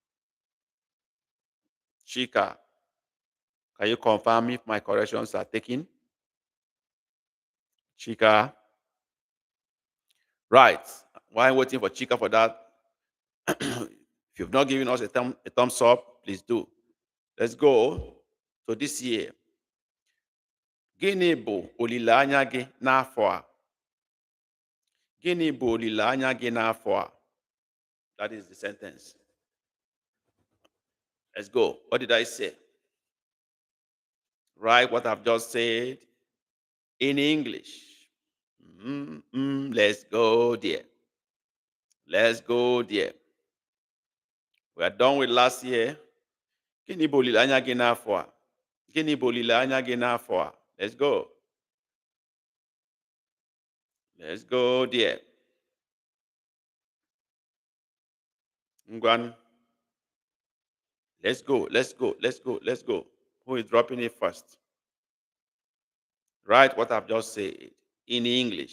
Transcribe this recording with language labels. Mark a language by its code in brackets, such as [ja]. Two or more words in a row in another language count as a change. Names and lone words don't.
[en] Chika, can you confirm if my corrections are taken? Chika. Right. While waiting for Chika for that, if you've not given us a thumbs up, please do. Let's go to this year. [ig] Gịnị bụ olileanya gị n'afọ a? Gịnị bụ olileanya gị n'afọ a? [en] That is the sentence. Let's go. What did I say? Right, what I've just said in English. Let's go there. Let's go there. We are done with last year. [ig] Gịnị bụ olileanya gị n'afọ a? Gịnị bụ olileanya gị n'afọ a? [en] Let's go. Let's go there. [ig] Ngwan. [en] Let's go. Let's go. Let's go. Let's go. Who is dropping it first? Write what I've just said in English.